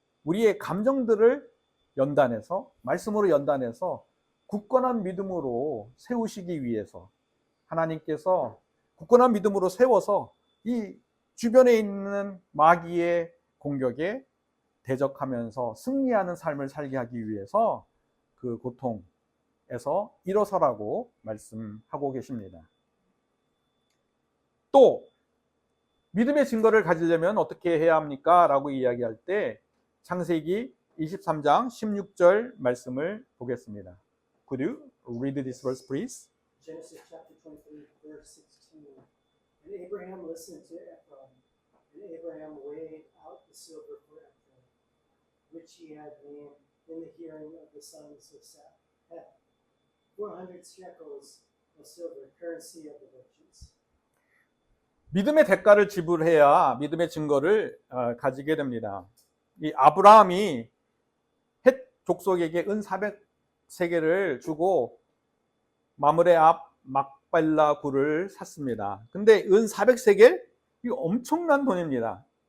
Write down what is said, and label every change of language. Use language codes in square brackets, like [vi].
[ko] 우리의 감정들을 연단해서, 말씀으로 연단해서 굳건한 믿음으로 세우시기 위해서 하나님께서 굳건한 믿음으로 세워서 이 주변에 있는 마귀의 공격에 대적하면서 승리하는 삶을 살게 하기 위해서 그 고통에서 일어서라고 말씀하고 계십니다. 또 믿음의 증거를 가지려면 어떻게 해야 합니까? 라고 이야기할 때 창세기 23장 16절 말씀을 보겠습니다. [en] Could you read this verse, please? Genesis chapter 23, verse 16. And Abraham listened to Ephron, and Abraham weighed out the silver for Ephron, which he had named in the hearing of the sons of Heth, 400 shekels of silver, currency of the virgins. [ko] 믿음의 대가를 지불해야 믿음의 증거를 가지게 됩니다. 이 아브라함이 족속에게 은 400세겔을 주고 마므레 앞 막발라 굴을 샀습니다. 근데 은 400세겔? 이거 엄청난 돈입니다.